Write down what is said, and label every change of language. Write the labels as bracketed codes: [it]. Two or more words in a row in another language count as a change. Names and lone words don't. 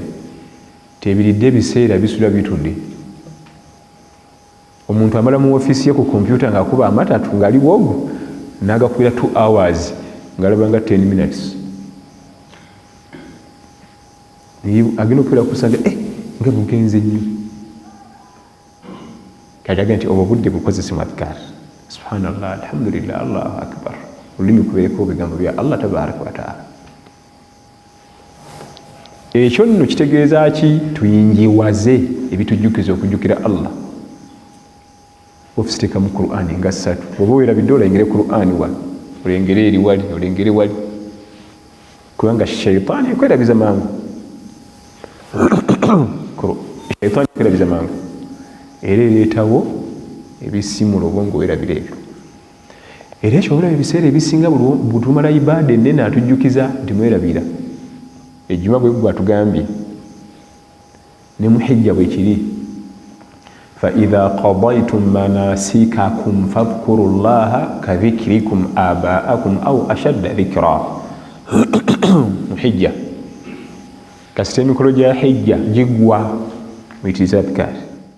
[lg] Tebiridde ebiseera bisula bitudde. Omuntu amala mu ofiisi ye ku kompyuta ng'akuba amatatu ng'ali wogu n'agakubira 2 hours ng'alaba nga 10 minutes. Agenda okubeera kusanga nga bugenze nnyo. Kajaga nti obwo budde bukozesemu adhikaari. [ar] سبحان الله، الحمد لله، الله أكبر. [lg] Olulimi kubeereko ebigambo bya [ar] الله تبارك وتعالى. [lg] Ekyo nno kitegeeza ki? Tuyingiwaze ebitujjukiza okujjukira Allah. Ofisiteka mu Qur'ani nga 3. Oba weerabidde olengere Qur'ani wali, olengere eri wali, olengere wali. Kubanga shayitaani ekwerabiza mangu. Shayitaani ekwerabiza mangu. Era ereetawo ebisimulo obwongo weerabira ebyo. Era ekyo obulaba ebiseera ebisinga bwe tumala ibaada ennene atujjukiza nti mwerabira. Ejjuma bwe gwe atugambye ne mu hijja bwe kiri. [ar] فإذا قضيتم مناسككم فاذكروا الله كذكركم آباءكم أو أشد ذكرا. حجة كاستمي كل جا حجة جيغوا ميتيزات كار